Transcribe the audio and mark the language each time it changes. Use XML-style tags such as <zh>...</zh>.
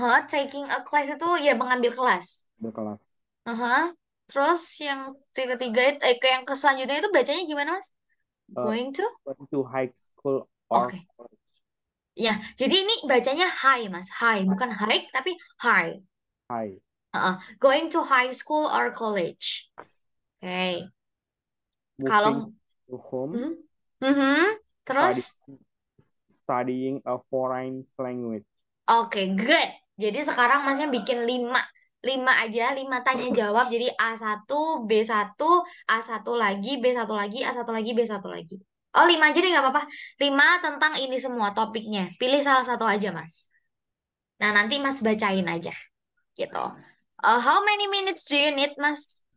<en>Taking a class</en> <id>itu ya mengambil kelas. berkelas. Aha. Terus yang ketiga itu, yang ke selanjutnya itu bacanya gimana, Mas? Eh,</id> <en>Going to? Going to high school or Oke. college.</en> <id>Ya, jadi ini bacanya high, Mas. High, bukan high, tapi high.</id> <en>High. Going to high school or college. Oke. Moving</en> <id>Kalau</id> <en>to home, hmm? Mhm. study,</en> <id>Terus</id> <en>studying a foreign language.</en> <id>Oke, good. Jadi sekarang masnya bikin 5. 5 aja, 5 tanya jawab. Jadi A1, B1, A1 lagi, B1 lagi, A1 lagi, B1 lagi. Oh, 5 aja deh nggak apa-apa. 5 tentang ini semua topiknya. Pilih salah satu aja, Mas. Nah, nanti Mas bacain aja gitu.</id> <en>How many minutes do you need, Mas?</en>